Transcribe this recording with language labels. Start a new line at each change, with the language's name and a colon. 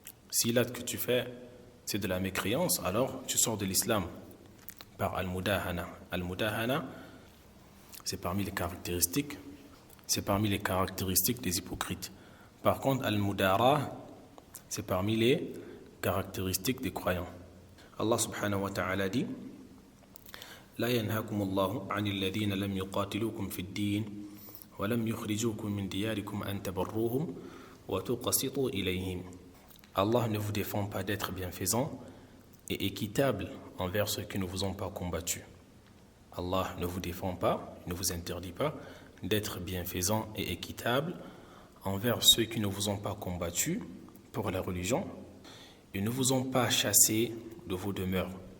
French: Si l'acte que tu fais, c'est de la mécréance, alors tu sors de l'islam par al-mudahana. Al-mudahana, c'est parmi les caractéristiques des hypocrites. Par contre, al-mudara, c'est parmi les caractéristiques des croyants. Allah subhanahu wa ta'ala dit:
Arabic: لا ينهاكم الله عن الذين لم يقاتلوكم في الدين ولم يخرجوكم من دياركم أن تبروهم وتقسطوا إليهم.
French: Allah ne vous défend pas d'être bienfaisant et équitable envers ceux qui ne vous ont pas combattu. Allah ne vous défend pas, ne vous interdit pas d'être bienfaisant et équitable envers ceux qui ne vous ont pas combattu pour la religion et ne vous ont pas chassé de vos demeures.